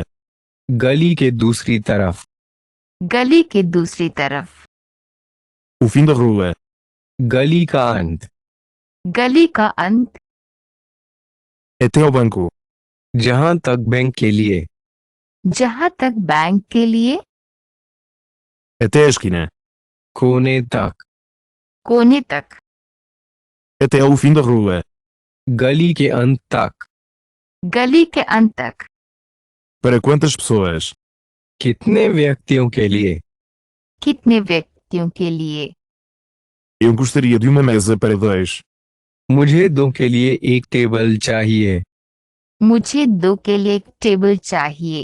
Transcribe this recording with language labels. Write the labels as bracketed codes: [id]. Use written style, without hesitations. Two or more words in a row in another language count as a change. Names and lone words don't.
[hi] गली के दूसरी तरफ, गली के दूसरी तरफ। [pt] o fim da rua, [hi] गली का अंत, गली का अंत। [pt] até ao banco, [hi] जहां तक बैंक के लिए, जहां तक बैंक के लिए। [pt] até a esquina, [hi] कोने तक, कोने तक। [pt] até ao fim da rua, [hi] गली के अंत तक। गली के अंत तक। [pt] para quantas pessoas, [hi] कितने व्यक्तियों के लिए? कितने व्यक्तियों के लिए? [pt] eu gostaria de uma mesa para dois, [hi] मुझे दो के लिए एक टेबल चाहिए। मुझे दो के लिए एक टेबल चाहिए।